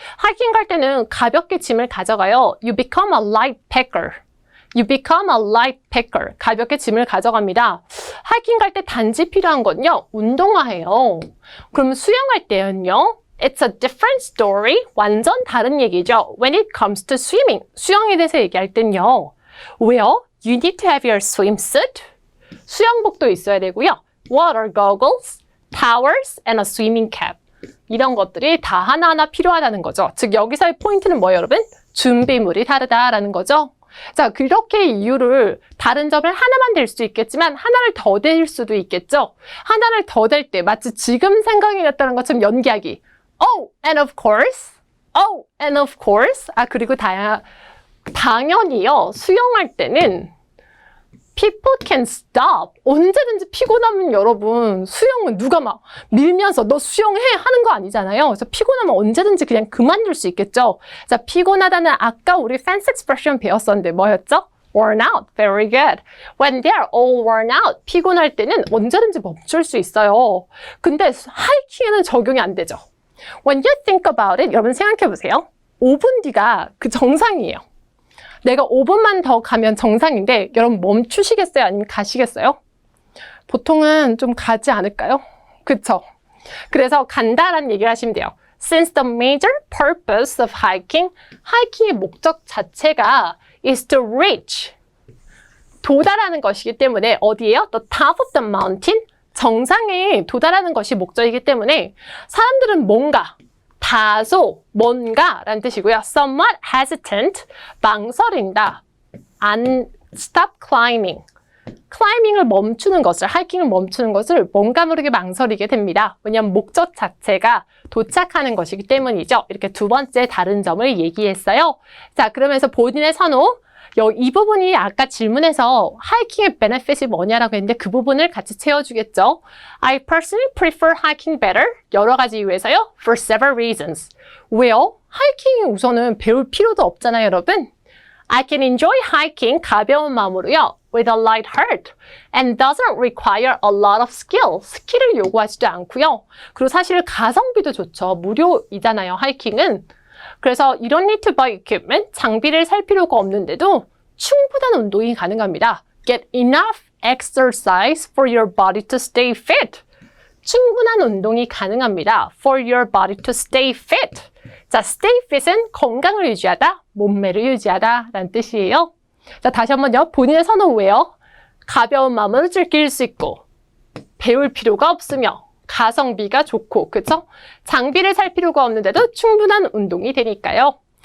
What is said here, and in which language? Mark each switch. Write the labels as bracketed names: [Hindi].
[Korean] 하이킹 갈 때는 가볍게 짐을 가져가요. [English] You become a light packer. You become a light packer. [Korean] 가볍게 짐을 가져갑니다. 하이킹 갈 때 단지 필요한 건요. 운동화예요. 그럼 수영할 때는요. [English] It's a different story. [Korean] 완전 다른 얘기죠. [English] When it comes to swimming. [Korean] 수영에 대해서 얘기할 땐요. [English] Well, you need to have your swimsuit. [Korean] 수영복도 있어야 되고요. [English] Water goggles, towels, and a swimming cap. [Korean] 이런 것들이 다 하나하나 필요하다는 거죠. 즉 여기서의 포인트는 뭐예요, 여러분? 준비물이 다르다라는 거죠. 자, 그렇게 이유를 다른 점을 하나만 댈 수도 있겠지만 하나를 더 댈 수도 있겠죠. 하나를 더 댈 때 마치 지금 생각이 났다는 것처럼 연기하기. [English] Oh, and of course. Oh, and of course. [Korean] 아, 그리고 당연히요. 수영할 때는 [English] people can stop. [Korean] 언제든지 피곤하면 여러분 수영은 누가 막 밀면서 너 수영해 하는 거 아니잖아요. 그래서 피곤하면 언제든지 그냥 그만둘 수 있겠죠. 자, 피곤하다는 아까 우리 [English] fancy expression [Korean] 배웠었는데 뭐였죠? [English] worn out. Very good. When they are all worn out. [Korean] 피곤할 때는 언제든지 멈출 수 있어요. 근데 하이킹에는 적용이 안 되죠. [English] When you think about it, [Korean] 여러분 생각해 보세요. 5분 뒤가 그 정상이에요. 내가 5분만 더 가면 정상인데 여러분 멈추시겠어요? 아니면 가시겠어요? 보통은 좀 가지 않을까요? 그쵸? 그래서 간다라는 얘기를 하시면 돼요. [English] Since the major purpose of hiking, [Korean] 하이킹의 목적 자체가 [English] is to reach, [Korean] 도달하는 것이기 때문에 어디예요? [English] The top of the mountain, [Korean] 정상에 도달하는 것이 목적이기 때문에 사람들은 다소 뭔가라는 뜻이고요. [English] Somewhat hesitant, [Korean] 망설인다. [English] Stop climbing. [Korean] 클라이밍을 멈추는 것을, 하이킹을 멈추는 것을 뭔가 모르게 망설이게 됩니다. 왜냐하면 목적 자체가 도착하는 것이기 때문이죠. 이렇게 두 번째 다른 점을 얘기했어요. 자, 그러면서 본인의 선호, 이 부분이 아까 질문에서 하이킹의 benefit이 뭐냐라고 했는데 그 부분을 같이 채워주겠죠. [English] I personally prefer hiking better. [Korean] 여러 가지 이유에서요. [English] For several reasons. [Korean] 왜요? 하이킹이 우선은 배울 필요도 없잖아요, 여러분. [English] I can enjoy hiking [Korean] 가벼운 마음으로요. [English] With a light heart. And doesn't require a lot of skill. [Korean] 스킬을 요구하지도 않고요. 그리고 사실 가성비도 좋죠. 무료이잖아요, 하이킹은. 그래서 [English] you don't need to buy equipment, [Korean] 장비를 살 필요가 없는데도 충분한 운동이 가능합니다. [English] Get enough exercise for your body to stay fit. [Korean] 충분한 운동이 가능합니다. [English] For your body to stay fit. [Korean] 자, stay fit은 건강을 유지하다, 몸매를 유지하다 라는 뜻이에요. 자, 다시 한번요. 본인의 선호예요. 가벼운 마음으로 즐길 수 있고 배울 필요가 없으며 가성비가 좋고, 그쵸? 장비를 살 필요가 없는데도 충분한 운동이 되니까요.